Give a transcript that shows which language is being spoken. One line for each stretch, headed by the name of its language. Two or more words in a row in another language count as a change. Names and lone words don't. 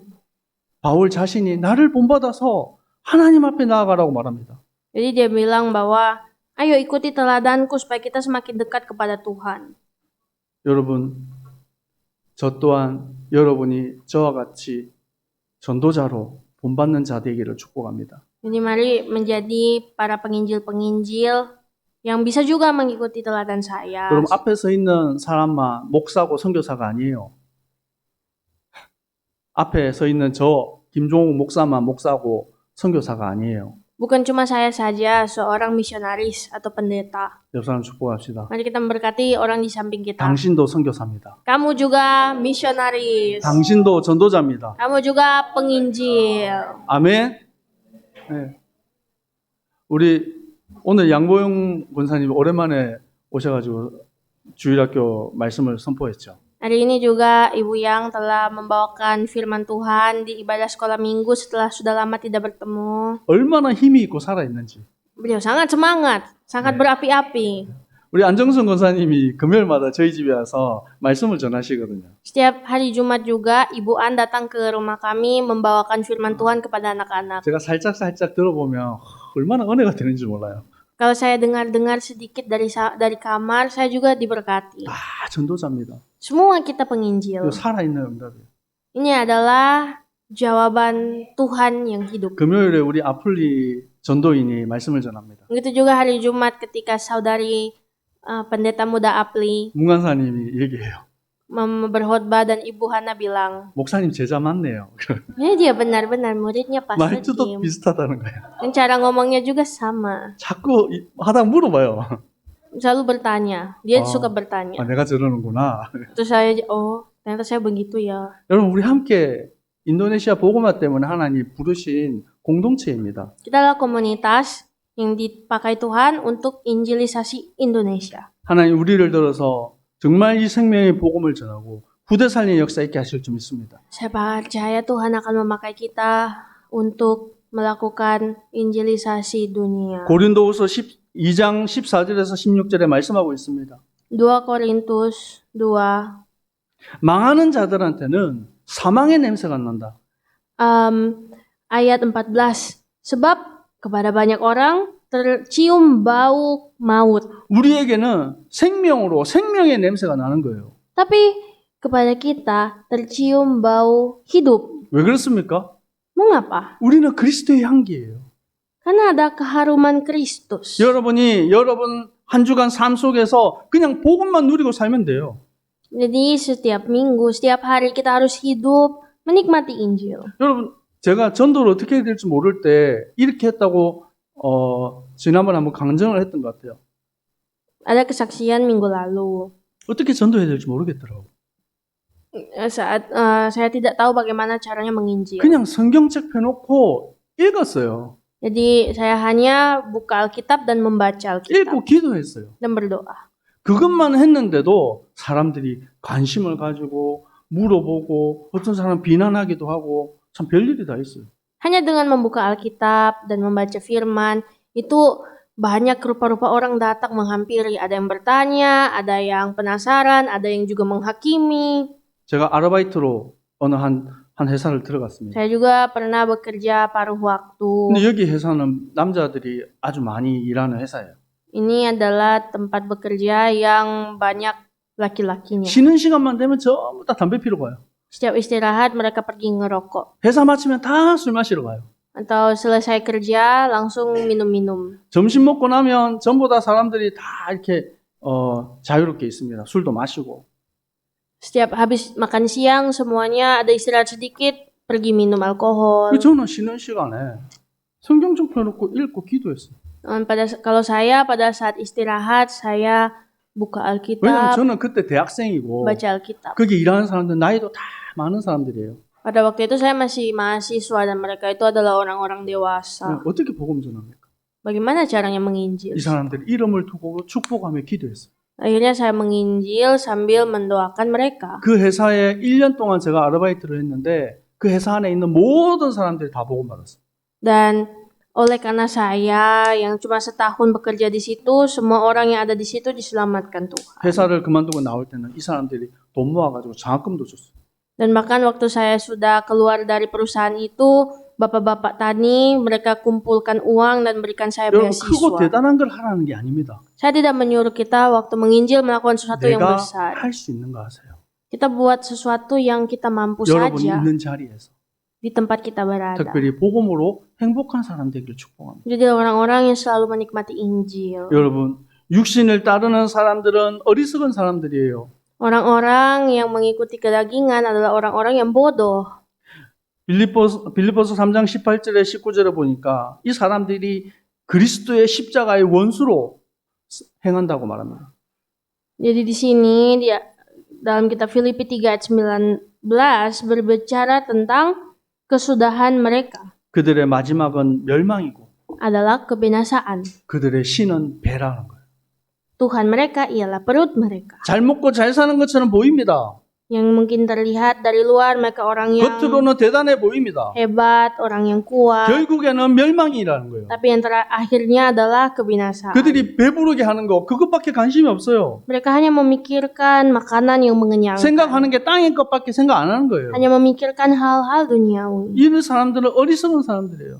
Korean: 바울 자신이 나를 본받아서 하나님 앞에 나아가라고 말합니다.
Indonesian: Jadi dia bilang bahwa ayo ikuti teladanku supaya kita semakin dekat kepada Tuhan.
Korean: 여러분, 저 또한 여러분이 저와 같이 전도자로 본받는 자 되기를 축복합니다.
Indonesian: Jadi mari menjadi para penginjil-penginjil yang bisa juga mengikuti teladan saya.
Korean: 여러분 앞에 서 있는 사람만 목사고 선교사가 아니에요. 앞에 서 있는 저 김종욱 목사만 목사고 선교사가 아니에요.
Indonesian: Bukan cuma saya saja seorang misionaris atau pendeta.
Korean: 옆 사람 축복합시다.
Indonesian: Mari kita memberkati orang di samping kita.
Korean: 당신도 선교사입니다.
Indonesian: Kamu juga misionaris.
Korean: 당신도 전도자입니다.
Indonesian: Kamu juga penginjil.
Korean: 아멘. 네. 우리 오늘 양보영 권사님 오랜만에 오셔가지고 주일학교 말씀을 선포했죠.
Indonesian: Hari ini juga Ibu Yang telah membawakan firman Tuhan di ibadah sekolah minggu setelah sudah lama tidak bertemu.
Korean: 얼마나 힘이 있고 살아있는지.
Indonesian: Beliau sangat semangat, sangat berapi-api.
Korean: 우리 안정선 권사님이 금요일마다 저희 집에 와서 말씀을 전하시거든요.
Indonesian: Setiap hari Jumat juga Ibu An datang ke rumah kami membawakan firman Tuhan kepada anak-anak.
Korean: 제가 살짝 들어보면 얼마나 은혜가 되는지 몰라요.
Indonesian: Kalau saya dengar-dengar sedikit dari kamar, saya juga diberkati.
Korean: 다 전도자입니다.
Indonesian: Semua kita penginjil.
Korean: 이거 살아있는 응답이에요.
Indonesian: Ini adalah jawaban Tuhan yang hidup.
Korean: 금요일에 우리 아플리 전도인이 말씀을 전합니다.
Indonesian: Begitu juga hari Jumat ketika saudari pendeta muda Apli
Korean: 문간사님이 얘기해요.
Indonesian: berkhotbah dan Ibu Hana bilang,
Korean: 목사님 제자 맞네요.
Indonesian: ya dia benar-benar muridnya pas
Korean: 말투도 Kim. 비슷하다는 거예요.
Indonesian: Dan cara ngomongnya juga sama.
Korean: 자꾸 하다 물어봐요.
Indonesian: Selalu bertanya. Dia suka
Korean: 아,
Indonesian: bertanya.
Korean: 내가 저러는구나.
Indonesian: Terus saya, ternyata saya begitu ya.
Korean: 여러분 우리 함께 인도네시아 복음화 때문에 하나님 부르신 공동체입니다.
Indonesian: Kita adalah komunitas yang dipakai Tuhan untuk injilisasi Indonesia.
Korean: 하나님 우리를 들어서 정말 이 생명의 복음을 전하고 후대 살리는 역사 있게 하실 줄 믿습니다.
Indonesian: Saya percaya Tuhan akan memakai kita untuk melakukan injilisasi dunia.
Korean: 고린도후서 2장 14절에서 16절에 말씀하고 있습니다.
Indonesian: 2 Korintus 2
Korean: 망하는 자들한테는 사망의 냄새가 난다.
Indonesian: ayat 14. Sebab kepada banyak orang tercium bau maut.
Korean: 우리에게는 생명의 냄새가 나는 거예요.
Indonesian: Tapi kepada kita tercium bau hidup.
Korean: 왜 그렇습니까?
Indonesian: Mengapa?
Korean: 우리는 그리스도의 향기예요.
Indonesian: Karena ada keharuman Kristus.
Korean: 여러분 한 주간 삶 속에서 그냥 복음만 누리고 살면 돼요.
Indonesian: Jadi setiap minggu, setiap hari kita harus hidup menikmati Injil.
Korean: 여러분 제가 전도를 어떻게 해야 될지 모를 때 이렇게 했다고 지난번에 한번 강정을 했던 것 같아요.
Indonesian: Ada kesaksian minggu lalu.
Korean: 어떻게 전도해야 될지 모르겠더라고.
Indonesian: Saat saya tidak tahu bagaimana caranya menginjil.
Korean: 그냥 성경책 펴놓고 읽었어요.
Indonesian: Jadi saya hanya buka Alkitab dan membaca Alkitab
Korean: 읽고 기도했어요.
Indonesian: dan berdoa.
Korean: 그것만 했는데도 사람들이 관심을 가지고 물어보고 어떤 사람은 비난하기도 하고 참 별일이 다 있어요.
Indonesian: Hanya dengan membuka Alkitab dan membaca firman, itu banyak rupa-rupa orang datang menghampiri. Ada yang bertanya, ada yang penasaran, ada yang juga menghakimi.
Korean: 제가 아르바이트로 어느 한 회사를 들어갔습니다.
Indonesian: Saya juga pernah bekerja paruh waktu.
Korean: 근데 여기 회사는 남자들이 아주 많이 일하는 회사예요.
Indonesian: Ini adalah tempat bekerja yang banyak laki-lakinya.
Korean: 쉬는 시간만 되면 전부 다 담배 피러 가요.
Indonesian: Setiap istirahat mereka pergi ngerokok.
Korean: 회사 마치면 다 술 마시러 가요.
Indonesian: Atau selesai kerja langsung minum-minum.
Korean: 점심 먹고 나면 전부 다 사람들이 다 이렇게 자유롭게 있습니다. 술도 마시고.
Indonesian: Setiap habis makan siang semuanya ada istirahat sedikit, pergi minum alkohol.
Korean: 저는 쉬는 시간에 성경 좀 펴놓고 읽고 기도했어요.
Indonesian: Kalau saya pada saat istirahat saya buka
Korean: 왜냐면
Indonesian: Alkitab,
Korean: 저는 그때 대학생이고
Indonesian: baca Alkitab.
Korean: 거기 일하는 사람들 나이도 다 많은 사람들이에요.
Indonesian: Pada waktu itu saya masih mahasiswa dan mereka itu adalah orang-orang dewasa.
Korean: 어떻게 복음 전합니까?
Indonesian: Bagaimana caranya menginjil?
Korean: 이 사람들 이름을 두고 축복하며 기도했어요.
Indonesian: Akhirnya saya menginjil sambil mendoakan mereka.
Korean: 그 회사에 1년 동안 제가 아르바이트를 했는데 그 회사 안에 있는 모든 사람들이 다 복음 받았어요.
Indonesian: Dan oleh karena saya yang cuma setahun bekerja di situ, semua orang yang ada di situ diselamatkan Tuhan.
Korean: 회사를 그만두고 나올 때는 이 사람들이 돈 모아가지고 장학금도 줬어요.
Indonesian: Dan bahkan waktu saya sudah keluar dari perusahaan itu, bapak-bapak tani mereka kumpulkan uang dan berikan saya
Korean: 여러분 크고
Indonesian: beasiswa.
Korean: 대단한 걸 하라는 게 아닙니다.
Indonesian: Saya tidak menyuruh kita waktu menginjil melakukan sesuatu yang
Korean: 내가
Indonesian: besar.
Korean: 할 수 있는 거 하세요.
Indonesian: Kita buat sesuatu yang kita mampu
Korean: 여러분이
Indonesian: saja
Korean: 있는 자리에서
Indonesian: di tempat kita berada.
Korean: 특별히 복음으로 행복한 사람 되기를 축복합니다.
Indonesian: Jadi orang-orang yang selalu menikmati Injil.
Korean: 여러분 육신을 따르는 사람들은 어리석은 사람들이에요.
Indonesian: Orang-orang yang mengikuti kedagingan adalah orang-orang yang bodoh.
Korean: 빌립보서 3장 18절에 19절에 보니까 이 사람들이 그리스도의 십자가의 원수로 행한다고 말합니다.
Indonesian: Jadi di sini dia dalam kitab Filipi 3 ayat 19 berbicara tentang kesudahan mereka
Korean: 그들의 마지막은 멸망이고
Indonesian: adalah kebinasaan.
Korean: 그들의 신은 배라는 거예요.
Indonesian: Tuhan mereka ialah perut mereka.
Korean: 잘 먹고 잘 사는 것처럼 보입니다.
Indonesian: Yang mungkin terlihat dari luar mereka orang yang
Korean: 겉으로는 대단해 보입니다.
Indonesian: hebat, orang yang kuat.
Korean: 결국에는 멸망이라는 거예요.
Indonesian: Tapi yang akhirnya adalah kebinasaan.
Korean: 그들이 배부르게 하는 거 그것밖에 관심이 없어요.
Indonesian: Mereka hanya memikirkan makanan yang mengenyangkan.
Korean: 생각하는 게 땅의 것밖에 생각 안 하는 거예요.
Indonesian: Hanya memikirkan hal-hal duniawi.
Korean: 이런 사람들은 어리석은 사람들이에요.